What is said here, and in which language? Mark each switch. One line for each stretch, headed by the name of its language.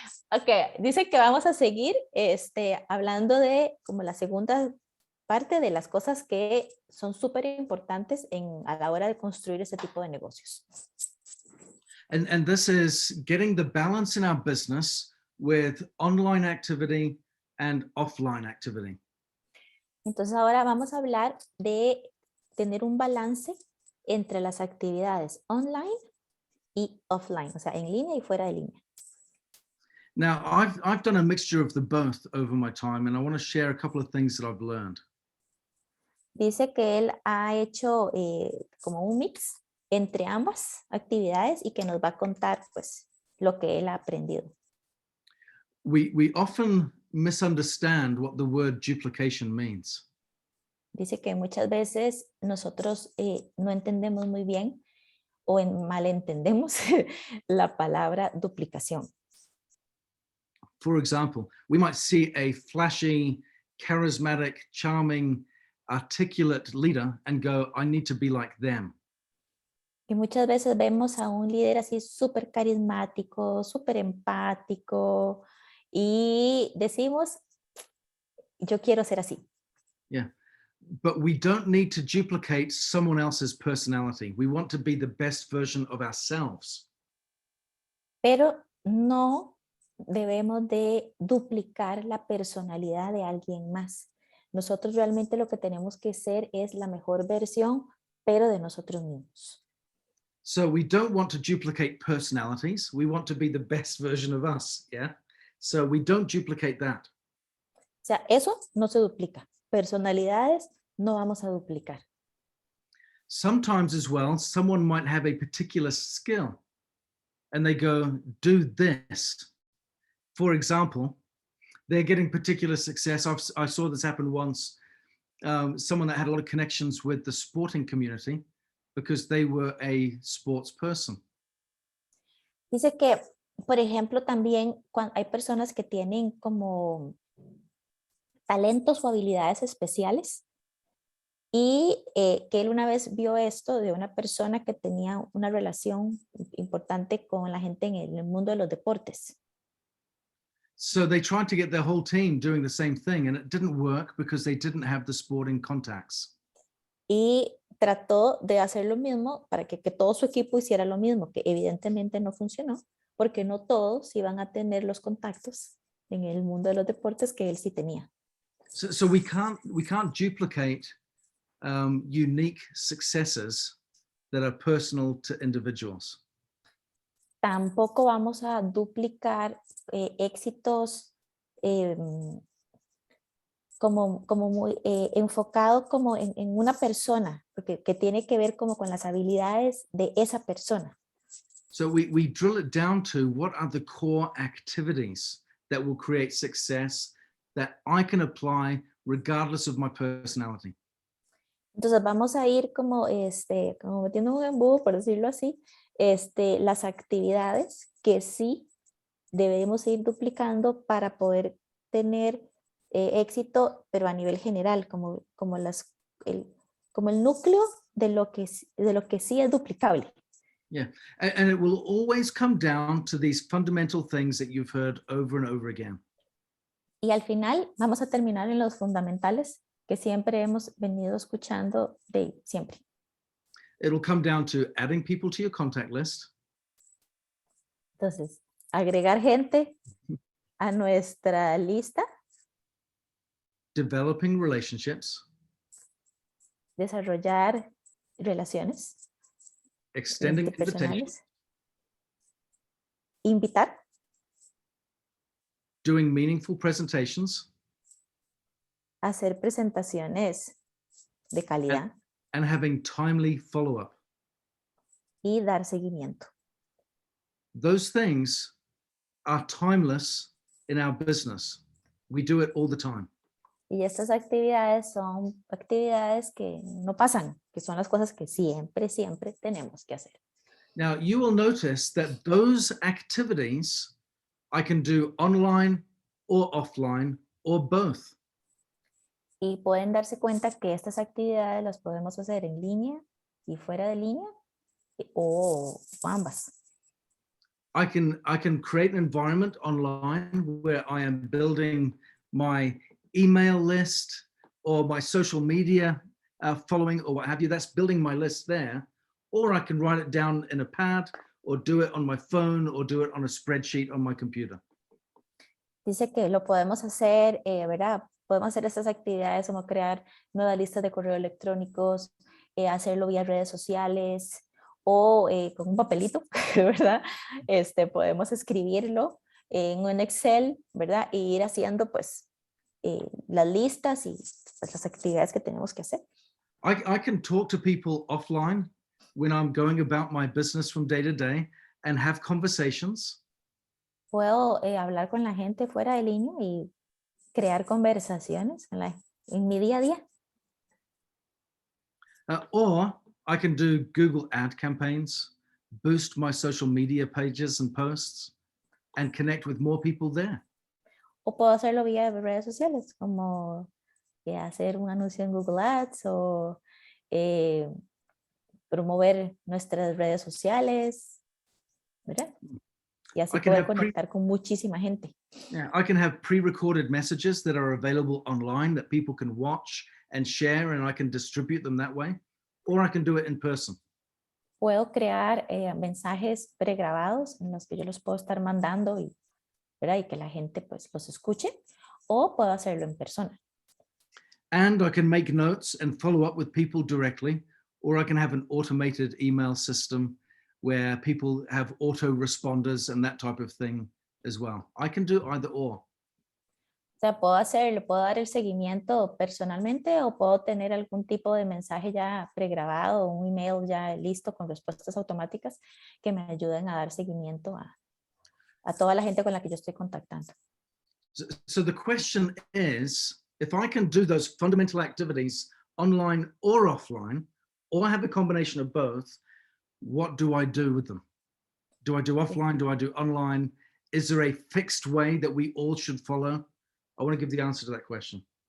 Spanish: Okay, dice que vamos a seguir hablando de como la segunda parte de las cosas que son súper importantes a la hora de construir este tipo de negocios.
English: And this is getting the balance in our business with online activity and offline activity.
Spanish: Entonces ahora vamos a hablar de tener un balance entre las actividades online y offline, o sea, en línea y fuera de línea.
English: Now, I've done a mixture of the both over my time, and I want to share a couple of things that I've learned.
Spanish: Dice que él ha hecho como un mix entre ambas actividades y que nos va a contar pues lo que él ha aprendido.
English: We often misunderstand what the word duplication means.
Spanish: Dice que muchas veces nosotros no entendemos muy bien o malentendemos la palabra duplicación.
English: For example, we might see a flashy, charismatic, charming, articulate leader and go, I need to be like them.
Spanish: Y muchas veces vemos a un líder así súper carismático, súper empático y decimos, yo quiero ser así.
English: Yeah, but we don't need to duplicate someone else's personality. We want to be the best version of ourselves.
Spanish: Pero no debemos de duplicar la personalidad de alguien más. Nosotros realmente lo que tenemos que ser es la mejor versión, pero de nosotros mismos.
English: So we don't want to duplicate personalities. We want to be the best version of us, yeah? So we don't duplicate that.
Spanish: O sea, eso no se duplica. Personalidades no vamos a duplicar.
English: Sometimes as well, someone might have a particular skill and they go, do this. For example, they're getting particular success. I saw this happen once. Someone that had a lot of connections with the sporting community because they were a sports person.
Spanish: Dice que, por ejemplo, también hay personas que tienen como talentos o habilidades especiales y que él una vez vio esto de una persona que tenía una relación importante con la gente en el mundo de los deportes.
English: So they tried to get their whole team doing the same thing and it didn't work because they didn't have the sporting contacts.
Spanish: Y trató de hacer lo mismo para que todo su equipo hiciera lo mismo, que evidentemente no funcionó, porque no todos iban a tener los contactos en el mundo de los deportes que él sí tenía.
English: So we can't duplicate unique successes that are personal to individuals.
Spanish: Tampoco vamos a duplicar éxitos como muy enfocado como en una persona, porque que tiene que ver como con las habilidades de esa persona.
English: So we drill it down to what are the core activities that will create success that I can apply regardless of my personality.
Spanish: Entonces vamos a ir como metiendo un embudo, por decirlo así, las actividades que sí debemos ir duplicando para poder tener éxito, pero a nivel general, como el núcleo de lo que sí es duplicable.
English: Yeah, and it will always come down to these fundamental things that you've heard over and over again.
Spanish: Y al final vamos a terminar en los fundamentales que siempre hemos venido escuchando de siempre.
English: It'll come down to adding people to your contact list.
Spanish: Entonces, agregar gente a nuestra lista.
English: Developing relationships.
Spanish: Desarrollar relaciones.
English: Extending invitations.
Spanish: Invitar.
English: doing meaningful presentations,
Spanish: hacer presentaciones de calidad
English: and having timely follow-up.
Spanish: y dar seguimiento.
English: Those things are timeless in our business. We do it all the time.
Spanish: Y estas actividades son actividades que no pasan, que son las cosas que siempre, siempre tenemos que hacer.
English: Now, you will notice that those activities I can do online or offline or both.
Spanish: Y pueden darse cuenta que estas actividades las podemos hacer en línea y fuera de línea o ambas.
English: I can create an environment online where I am building my email list or my social media following or what have you. That's building my list there. Or I can write it down in a pad or do it on my phone or do it on a spreadsheet on my computer.
Spanish: Dice que lo podemos hacer, ¿verdad? Podemos hacer estas actividades como crear nuevas listas de correo electrónicos, hacerlo vía redes sociales o con un papelito, ¿verdad? Podemos escribirlo en un Excel, ¿verdad? Y ir haciendo pues las listas y pues, las actividades que tenemos que hacer.
English: I can talk to people offline when I'm going about my business from day to day and have conversations.
Spanish: Puedo hablar con la gente fuera de línea y crear conversaciones en mi día a día.
English: Or I can do Google ad campaigns, boost my social media pages and posts, and connect with more people there.
Spanish: O puedo hacerlo vía redes sociales, como hacer un anuncio en Google Ads o promover nuestras redes sociales, ¿verdad? Y así poder conectar con muchísima gente.
English: Yeah, I can have pre-recorded messages that are available online that people can watch and share, and I can distribute them that way, or I can do it in person.
Spanish: Puedo crear mensajes pregrabados en los que yo los puedo estar mandando y, ¿verdad? Y que la gente pues los escuche, o puedo hacerlo en persona.
English: And I can make notes and follow up with people directly, or I can have an automated email system where people have autoresponders and that type of thing as well. I can do either or.
Spanish: O sea, puedo dar el seguimiento personalmente o puedo tener algún tipo de mensaje ya pregrabado, un email ya listo con respuestas automáticas que me ayuden a dar seguimiento a toda la gente con la que yo estoy contactando.
English: So the question is, if I can do those fundamental activities online or offline, or I have a combination of both, what do I do with them? Do I do offline? Do I do online? Is there a fixed way that we all should follow? I want to give the answer to that question.